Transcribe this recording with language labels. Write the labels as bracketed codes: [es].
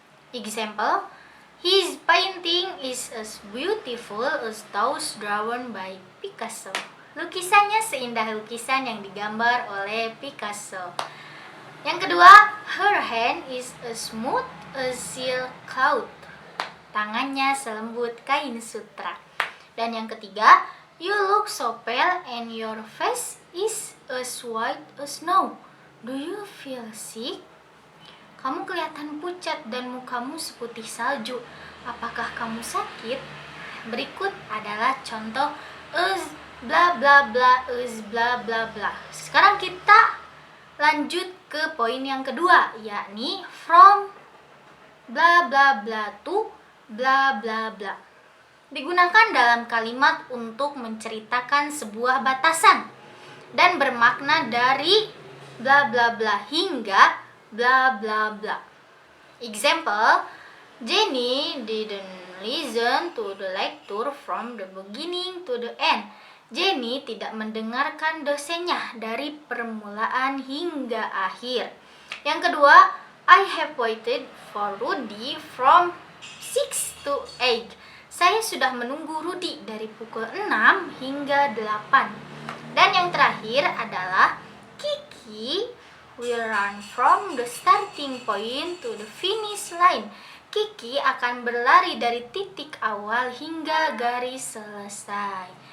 [en] Example, his painting is as beautiful as those drawn by Picasso. [id] Lukisannya seindah lukisan yang digambar oleh Picasso. Yang kedua, [en] her hand is as smooth as silk cloth. [id] Tangannya selembut kain sutra. Dan yang ketiga, [en] you look so pale and your face is as white as snow. Do you feel sick? [id] Kamu kelihatan pucat dan mukamu seputih salju. Apakah kamu sakit? Berikut adalah contoh is bla bla bla is bla bla bla. Sekarang kita Lanjut ke poin yang kedua, yakni from bla bla bla to bla bla bla. Digunakan dalam kalimat untuk menceritakan sebuah batasan dan bermakna dari bla bla bla hingga bla bla bla. [en] Example, Jenny didn't listen to the lecture from the beginning to the end. [id] Jenny tidak mendengarkan dosennya dari permulaan hingga akhir. Yang kedua, [en] I have waited for Rudy from 6 to 8. [id] Saya sudah menunggu Rudy dari pukul 6 hingga 8. Dan yang terakhir adalah [en] Kiki will run from the starting point to the finish line. [id] Kiki akan berlari dari titik awal hingga garis selesai.